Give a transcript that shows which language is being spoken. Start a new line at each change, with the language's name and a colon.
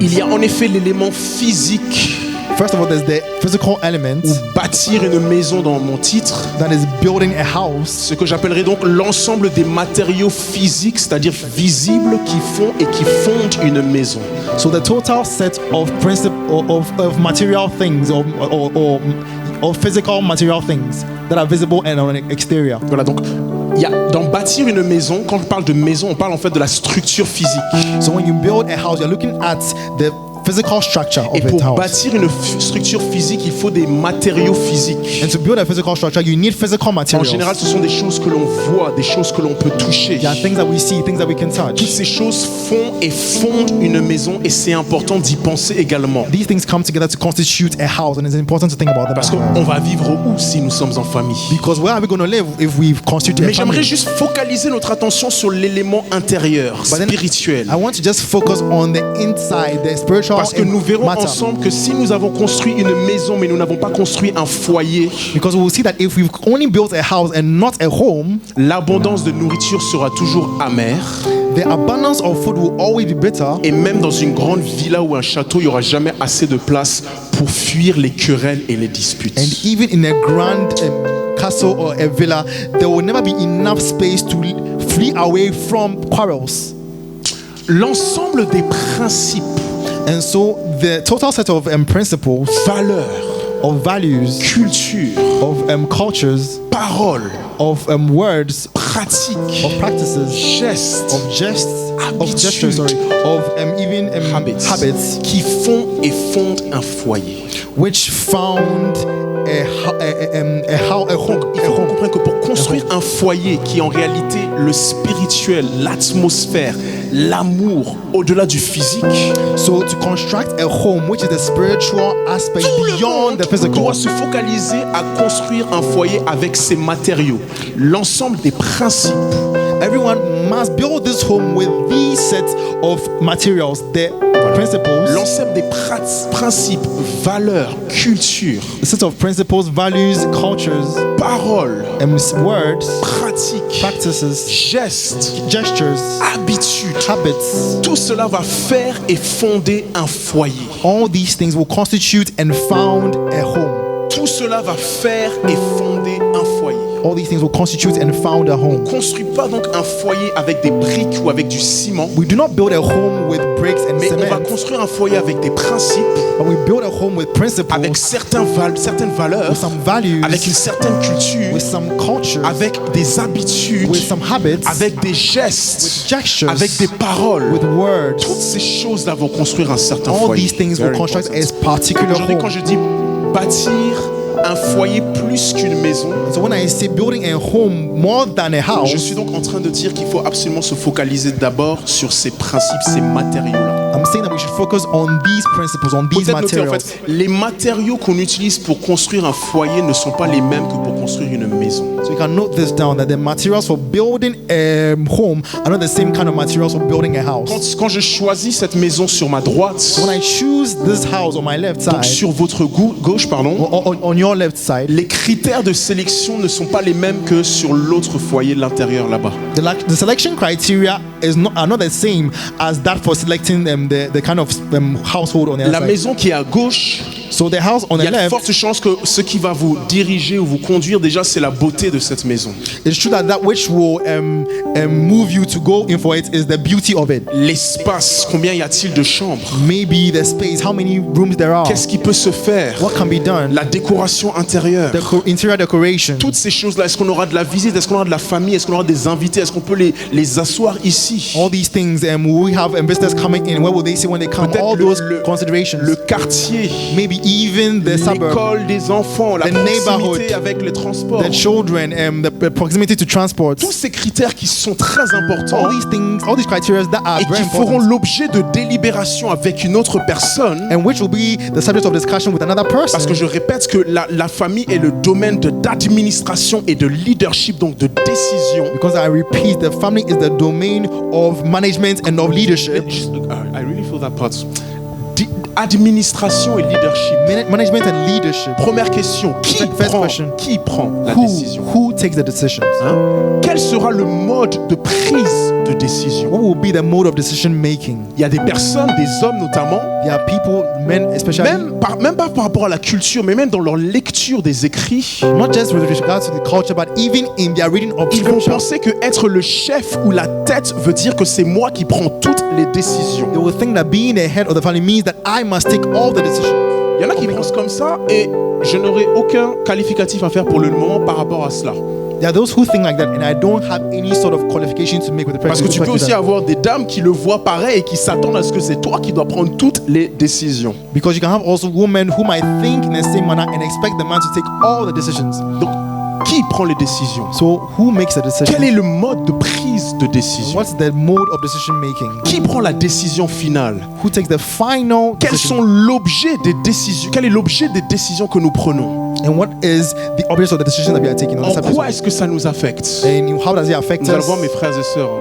French: Il y a en effet l'élément physique,
English: First of all, there's the physical element
French: ou bâtir une maison dans mon titre,
English: that is building a house.
French: ce que j'appellerais donc l'ensemble des matériaux physiques, c'est-à-dire visibles, qui font et qui fondent une maison.
English: So the total set of of material things or physical material things that are visible and on an exterior.
French: Voilà, donc dans bâtir une maison, quand je parle de maison, on parle en fait de la structure physique.
English: So when you build a house, you're looking at the physical structure
French: Et
English: of a
French: pour
English: house.
French: bâtir une structure physique, il faut des matériaux physiques.
English: And to build a physical structure, you need physical
French: En
English: materials.
French: général, ce sont des choses que l'on voit, des choses que l'on peut toucher.
English: There are things that we see, things that we can
French: Toutes
English: touch.
French: ces choses font et fondent une maison et c'est important d'y penser également.
English: These things come together to constitute a house, and it's important to think about them.
French: Parce
English: as well.
French: qu'on va vivre où si nous sommes en famille?
English: Because where are we going to live if we've constituted
French: Mais
English: a
French: j'aimerais
English: family?
French: juste focaliser notre attention sur l'élément intérieur,
English: But then
French: spirituel.
English: I want to just focus on the inside, the spiritual
French: Parce que nous verrons
English: matter.
French: ensemble que si nous avons construit une maison mais nous n'avons pas construit un foyer,
English: Because we will see that if we've only built a house and not a home,
French: l'abondance de nourriture sera toujours amère.
English: the abundance of food will always be bitter.
French: Et même dans une grande villa ou un château, il n'y aura jamais assez de place pour fuir les querelles et les disputes.
English: And even in a grand castle or a villa, there will never be enough space to flee away from quarrels.
French: L'ensemble des principes,
English: And so the total set of principles,
French: valeurs,
English: of values,
French: culture,
English: of cultures,
French: paroles,
English: of words,
French: pratiques,
English: of practices,
French: gestes,
English: of gests, of
French: Habitudes.
English: gestures, sorry, of even habits,
French: qui font et fondent un foyer.
English: which found a
French: Donc, il faut qu'on comprenne que pour construire un foyer qui est en réalité le spirituel, l'atmosphère, l'amour, au-delà du physique,
English: So to construct a home, which is the spiritual aspect
French: tout le
English: beyond
French: monde
English: the physical,
French: doit se focaliser à construire un foyer avec ses matériaux. L'ensemble des principes,
English: everyone must build this home with these sets of materials, the principles,
French: l'ensemble des principes, valeurs, culture,
English: the set of principles, values, cultures,
French: paroles,
English: and words,
French: pratiques,
English: practices,
French: gestes,
English: gestures,
French: habitudes.
English: habits.
French: Tout cela va faire et fonder un foyer.
English: All these things will constitute and found a home.
French: Tout cela va faire et fonder un foyer.
English: All these things will constitute and found a
French: On
English: home.
French: ne construit pas donc un foyer avec des briques ou avec du ciment,
English: We do not build a home with bricks and
French: mais on va
English: cement,
French: construire un foyer avec des principes,
English: but we build a home with principles,
French: avec certaines valeurs,
English: with some values,
French: avec une certaine culture,
English: with some culture,
French: avec des habitudes,
English: with some habits,
French: avec des
English: with
French: gestes,
English: gestures,
French: avec des paroles.
English: with words.
French: Toutes ces choses-là vont construire un certain
English: All
French: foyer.
English: these things will Very construct important. a particular
French: Aujourd'hui, quand
English: home.
French: je dis bâtir un foyer plus qu'une maison,
English: So when I say building a home more than a
French: je
English: house,
French: suis donc en train de dire qu'il faut absolument se focaliser d'abord sur ces principes, ces matériaux-là.
English: I'm saying that we should focus on these principles, on these
French: Peut-être noter en
English: materials.
French: fait, les matériaux qu'on utilise pour construire un foyer ne sont pas les mêmes que pour construire une maison.
English: So you can note this down, that the materials for building a home are not the same kind of materials for building a house.
French: Quand je choisis cette maison sur ma droite,
English: When I choose this house on my left
French: donc
English: side,
French: sur votre gauche, pardon,
English: on your left side,
French: les critères de sélection ne sont pas les mêmes que sur l'autre foyer de l'intérieur là-bas.
English: the selection criteria are not the same as that for selecting the kind of household on the
French: La
English: other side.
French: maison qui est à gauche,
English: So the house on
French: il y
English: the
French: a de
English: left,
French: fortes chances que ce qui va vous diriger ou vous conduire déjà, c'est la beauté de cette maison.
English: it's true that which will move you to go in for it is the beauty of it.
French: L'espace, combien y a-t-il de chambres?
English: Maybe the space, how many rooms there are,
French: Qu'est-ce qui peut se faire?
English: what can be done,
French: La décoration intérieure.
English: the interior decoration.
French: Toutes ces choses-là, est-ce qu'on aura de la visite? Est-ce qu'on aura de la famille? Est-ce qu'on aura des invités? Est-ce qu'on peut les asseoir ici?
English: All these things, we have visitors coming in. What will they say when they come?
French: Peut-être
English: All those considerations.
French: le quartier,
English: Maybe even the suburb,
French: l'école des enfants, la
English: the neighborhood,
French: proximité avec les transports.
English: the children, the proximity to transport.
French: Tous ces critères qui sont très importants
English: All these things, all these criteria that are
French: et
English: very
French: qui feront
English: important,
French: l'objet de délibération avec une autre personne.
English: and which will be the subject of discussion with another person.
French: Parce que je répète que la famille est le domaine d'administration et de leadership, donc de décision.
English: Because I repeat, the family is the domain of management and of leadership. I really feel that part.
French: Administration et leadership.
English: Management and leadership.
French: Première question,
English: First question.
French: qui prend la
English: Who,
French: décision?
English: who takes the decisions?
French: Hein? Quel sera le mode de prise de décision?
English: What will be the mode of decision making?
French: Il y a des personnes, des hommes notamment,
English: There are people, men especially,
French: même pas par rapport à la culture, mais même dans leur lecture des écrits,
English: not just with regard to the culture, but even in their reading of
French: ils vont
English: scripture,
French: penser que être le chef ou la tête veut dire que c'est moi qui prends toutes les décisions.
English: they will think that being the head of the family means that I must take all the decisions.
French: Il y en a qui pensent comme ça et je n'aurai aucun qualificatif à faire pour le moment par rapport à cela.
English: There are those who think like that, and I don't have any sort of qualification to make with the
French: Parce que tu peux aussi
English: that.
French: avoir des dames qui le voient pareil et qui s'attendent à ce que c'est toi qui dois prendre toutes les décisions.
English: Because you can have also women who might think in the same manner and expect the man to take all the decisions.
French: Donc, qui prend les décisions?
English: So who makes the decision?
French: Quel est le mode de prise de décision?
English: What's the mode of decision making?
French: Qui prend la décision finale?
English: Who takes the final
French: Quels
English: decision?
French: sont l'objet des décisions? Quel est l'objet des décisions que nous prenons?
English: And what is the object of the decision that we are taking?
French: En quoi est-ce que ça nous affecte?
English: And how does it affect
French: Nous allons
English: us?
French: voir, mes frères et sœurs,